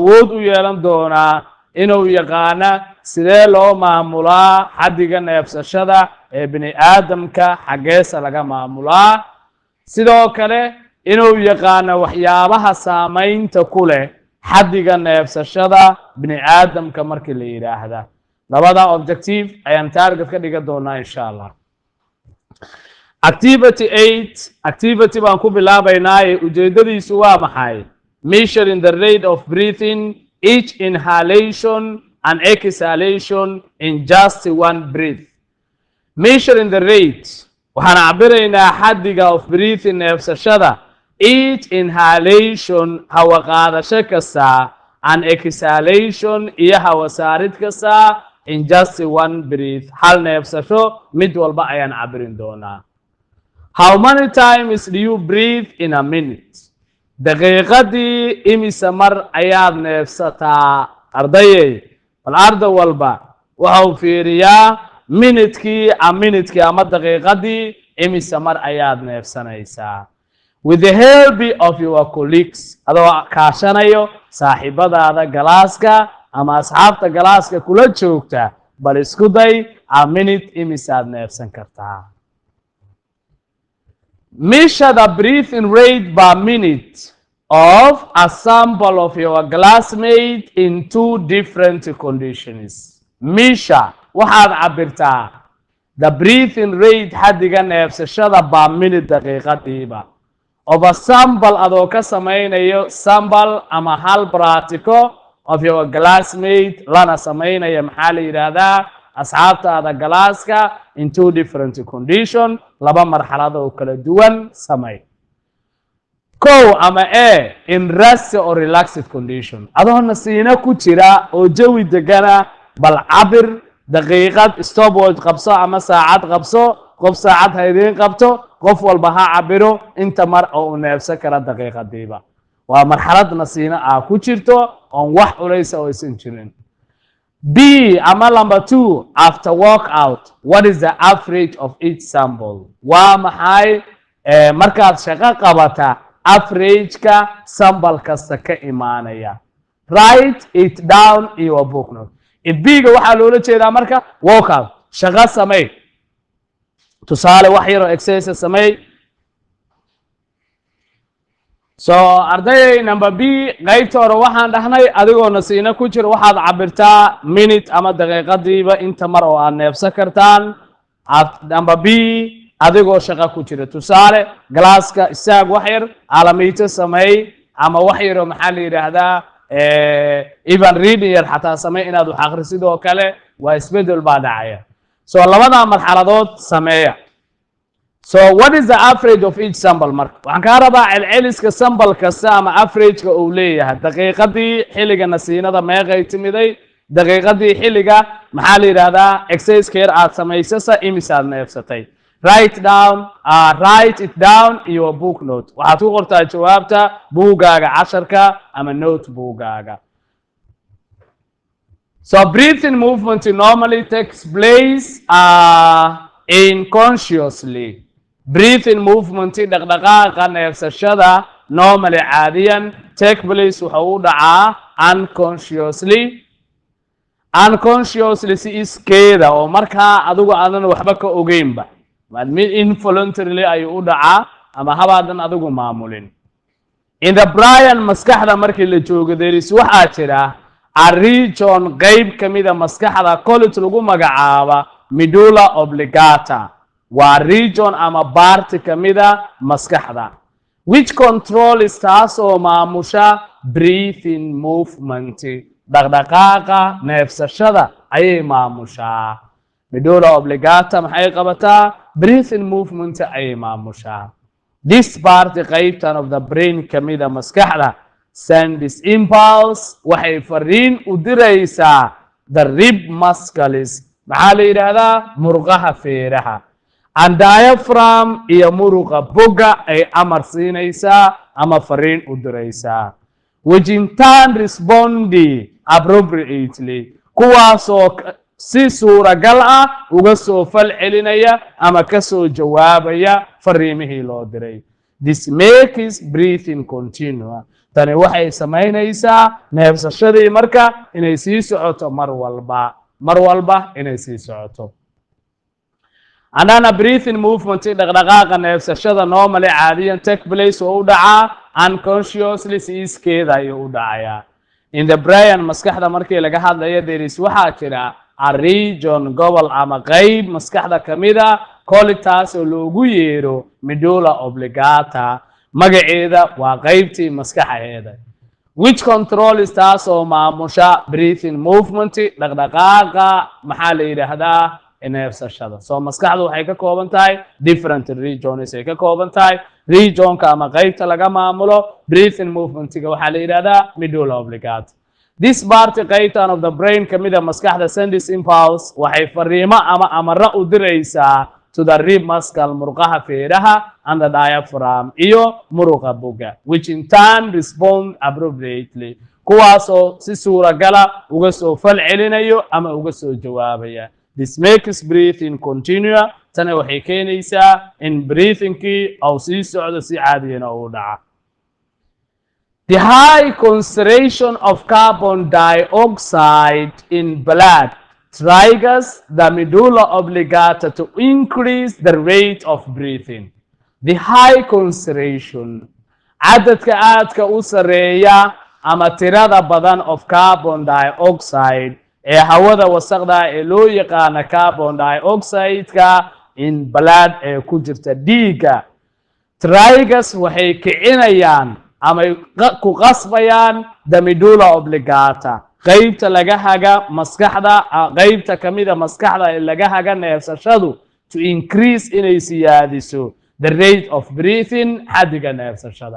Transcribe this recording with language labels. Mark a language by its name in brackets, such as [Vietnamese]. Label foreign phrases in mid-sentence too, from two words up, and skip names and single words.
[Somali] awood u yeelan doonaa inuu yaqaana sidee loo maamulaa xaddiga neefsashada ee bini aadamka xaggeesa laga maamulaa sidoo kale inuu yaqaano waxyaabaha saamaynta ku leh xaddiga neefsashada bini aadamka markii la yiraahdo labada objective ayaan target ka dhigan doonaa [Arabic] insha Allah [English] activity 8 activity [Somali] baan ku bilaabaynaa ujeedadiisu waa maxay [English] measuring the rate of breathing each inhalation and exhalation in just one breath measuring the rate [Somali] waxaan cabiraynaa xaddiga [English] of breathing [Somali] neefsashada [English] each inhalation [Somali] hawa qaadasho kasta [English] and exhalation [Somali] iyo hawa saarid kasta [English] in just one breath [Somali] hal neefsasho mid walba ayaan cabirin doonaa [English] how many times do you breathe in a minute [Somali] daqiiqadii imisa mar ayaad neefsataa ardayey bal arday walba waxau fiiriyaa minutekii ama daqiiqadii imisa mar ayaad neefsanaysaa [English] with the help of your colleagues [Somali] adoo kaashanayo saaxiibadaada galaaska ama asxaabta galaaska kula joogta bal isku day [English] a minute [Somali] imisaad neefsan kartaa [English] measure the breathing rate per minute of a sample of your classmate in two different conditions measure [Somali] waxaad cabirtaa [English] the breathing rate [Somali] xaddiga neefsashada [English] per minute daqiiqadiiba of a sample [Somali] adoo ka samaynayo sample ama hal practical [English] of your classmate [Somali] lana samaynayo maxaa la yiraahdaa asxaabtaada galaaska [English] in two different condition [Somali] laba marxalado oo kala duwan samay kow ama [English] in rest or relaxed condition [Somali] adoo nasiina ku jira oo jawi degana bal cabir daqiiqad stopwatch qabso ama saacad qabso qof saacad haydin qabto qof walba ha cabiro inta mar oo neefsan kara daqiiqadiiba waa marxalad nasiina ku jirto on wax ulaysa oo isan jirin B ama number 2 [English] after workout what is the average of each sample [Somali] waa maxay markaad shaqo qabata average-ka sample kasta ka imaanaya [English] write it down in your book note [Somali] B-ga waxaa loola jeedaa marka workout shaqo samee tusaale wax yar oo exercise samee so arday number B qaybta hore waxaan dhahnay adigoo nasiina ku jira waxaad cabirtaa minute ama daqiiqadiiba inta mar oo aad neefsan kartaan number B adigoo shaqo ku jira tusaale galaaska isaag wax yar calaamito sameey ama wax yar oo maxaa la yiraahdaa [English] even reading [Somali] yar xataa samee inaad wax akhrisid oo kale waa isbedel baa dhacaya so labada marxaladood sameeya [English] so what is the average of each sample [Somali] marka waxaan ka rabaa celceliska sample kasta ama average-ka uu leeyahay daqiiqadii xilliga nasiinada meeqay timiday daqiiqadii xilliga maxaa la yiraahdaa exercise care aad samaysasa imisaad neefsatay [English] write it down in your book note [Somali] waxaad ku qortaa jawaabta buugaaga casharka ama notebookaaga [English] so breathing movement normally takes place unconsciously breathing movement [Somali] dhaqdhaqaaqa neefsashada normally caadiyan [English] take place [Somali] waxa uu dhacaa unconsciously si iskeeda oo markaa adigu aadan waxba ka ogeynba mid involuntarily ayuu u dhacaa ama habaadan adigu maamulin [English] in the brain [Somali] maskaxda markii la joogo deris waxaa jira [English] a region [Somali] qayb kamida maskaxda college lagu magacaaba medulla oblongata waa region ama part kamida maskaxda [English] which controls [Somali] taasoo maamusha [English] breathing movement [Somali] dhaqdhaqaaqa neefsashada ayay maamushaa medulla oblongata maxay qabataa [English] breathing movement [Somali] ayay maamushaa [English] this part [Somali] qaybtan [English] of the [Somali] brain kamida maskaxda [English] sends impulse [Somali] waxay fariin u diraysaa [English] the rib muscles [Somali] maxaa la yiraahdaa murqaha feeraha [English] and diaphragm [Somali] iyo muruqa boga ay amar siinaysaa ama fariin u diraysaa [English] which in turn respond appropriately [Somali] kuwaasoo si suuragal uga soo fal celinaya ama ka soo jawaabaya fariimihii loo diray [English] this makes breathing continue [Somali] tani waxay samaynaysaa neefsashadii marka inay sii socoto mar walba inay sii socoto. Andana [English] breathing movement [Somali] dhaqdhaqaaqa neefsashada normally caadiyan [English] take place [Somali] oo u dhacaa unconsciously si iskeeda ayuu u dhacayaa. [English] In the brain [Somali] maskaxda markii laga hadlayo deris waxaa jira [English] a region [Somali] gobol ama qayb maskaxda kamida colitas oo loogu yeero medulla oblongata magaceeda waa qaybtii maskaxeeda [English] which controls [Somali] taas oo maamusha [English] breathing movement [Somali] dhaqdhaqaaqa maxaa la yiraahdaa neefsashada. So maskaxdu waxay ka kooban tahay [English] different regions [Somali] ay ka kooban tahay regionka ama qaybta laga maamulo [English] breathing movement-ga [Somali] waxaa la yiraahdaa medulla oblongata. [English] This part [Somali] qaybtan [English] of the brain [Somali] kamida maskaxda [English] sends impulse [Somali] waxay fariimo ama amara u diraysaa [English] to the rib muscle [Somali] murqaha feeraha [English] and the diaphragm [Somali] iyo muruqa boga [English] which in turn respond appropriately [Somali] kuwaasoo si suuragala uga soo fal celinayo ama uga soo jawaabaya. [English] This makes breathing continue [Somali] tana waxay keenaysaa in breathing-kii oo sii socdo si caadiyana u dhaca. [English] The high concentration of carbon dioxide in blood triggers the medulla oblongata to increase the rate of breathing. The high concentration [Somali] cadadka aadka u sareeya ama tirada badan [English] of carbon dioxide [Somali] ee hawada wasaqda ee loo yaqaan [English] carbon dioxide-ka in blood [Somali] ee ku jirta dhiigga triggers waxay kicinayaan ama ku qasbayaan [English] the medulla oblongata [Somali] qaybta laga haga maskaxda qaybta kamida maskaxda ee laga haga neefsashadu [English] to increase [Somali] inay siyaadiso [English] the rate of breathing [Somali] xadiga neefsashada.